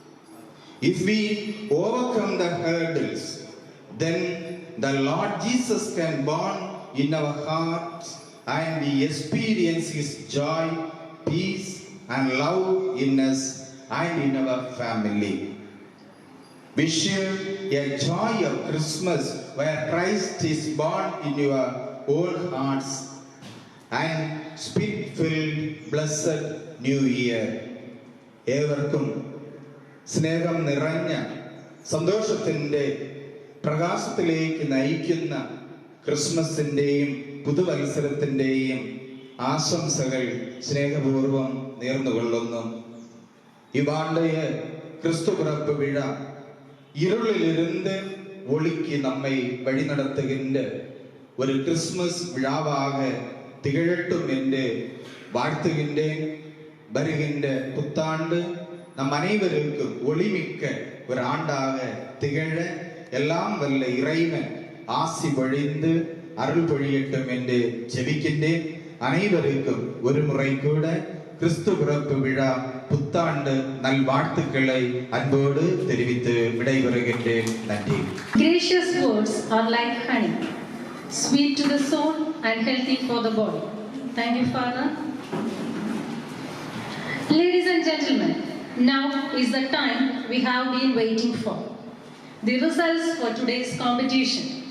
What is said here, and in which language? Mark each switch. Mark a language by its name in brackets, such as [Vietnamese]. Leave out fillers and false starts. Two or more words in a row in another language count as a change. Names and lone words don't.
[English] If we overcome the hurdles, then the Lord Jesus can born in our hearts and we experience His joy, peace, and love in us and in our family. We share a joy of Christmas where Christ is born in your own hearts, and spirit-filled blessed New Year. [Malayalam] ഏവർക്കും സ്നേഹം നിറഞ്ഞ സന്തോഷത്തിൻ്റെ പ്രകാശത്തിലേക്ക് നയിക്കുന്ന ക്രിസ്മസിൻ്റെയും പുതുവത്സരത്തിൻ്റെയും ആശംസകൾ സ്നേഹപൂർവം നേർന്നുകൊള്ളുന്നു. [Tamil] இவ்வாண்டைய கிறிஸ்து பிறப்பு விழா இருளிலிருந்து ஒளிக்கு நம்மை வழிநடத்துகின்ற ஒரு கிறிஸ்துமஸ் விழாவாக திகழட்டும் என்று வாழ்த்துகின்றேன். வருகின்ற புத்தாண்டு நம் அனைவருக்கும் ஒளிமிக்க ஒரு ஆண்டாக திகழ எல்லாம் வல்ல இறைவன் ஆசி பொழிந்து அருள் பொழியட்டும் என்று ஜெபிக்கின்றேன். அனைவருக்கும் ஒரு முறை கூட கிறிஸ்து பிறப்பு விழா புத்தாண்டு நல்வாழ்த்துக்களை அன்போடு தெரிவித்து விடைபெறுகின்றேன். நன்றி. [English] Gracious words are like honey, sweet to the soul and healthy for the body. Thank you, Father. Ladies and gentlemen, now is the time we have been waiting for. The results for today's competition.